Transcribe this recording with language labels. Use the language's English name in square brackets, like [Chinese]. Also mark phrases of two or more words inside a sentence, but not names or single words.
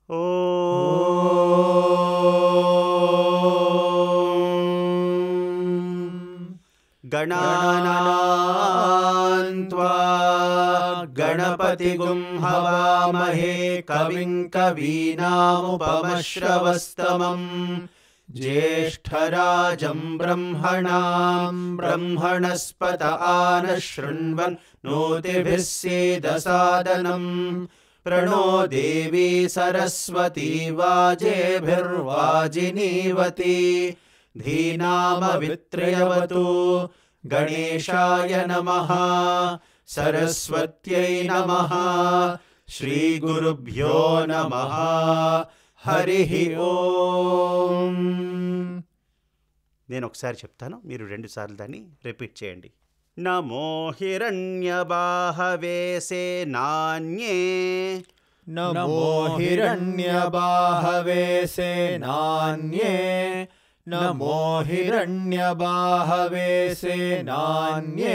[Sanskrit] గణానాన్త్వా గణపతిగుం హవామహే కవిం కవీనాముపమశ్రవస్తమం జ్యేష్ఠరాజం బ్రహ్మణాం బ్రహ్మణస్పత ఆనశృణ్వన్ నోతిభిः सीदसादनम् प्रणो देवी सरस्वती वाजेभिर्वाजिनीवती धीनामवित्रयवतु. गणेशाय नमः. सरस्वत्यै नमः. श्रीगुरुभ्यो नमः. हरिः ఓం. [Telugu] నేను ఒకసారి చెప్తాను, మీరు 2 సార్లు దాన్ని రిపీట్ చేయండి. [Sanskrit] నమో హిరణ్యబాహవే సేనాన్యే నమో హిరణ్యబాహవే సేనాన్యే నమో హిరణ్యబాహవే సేనాన్యే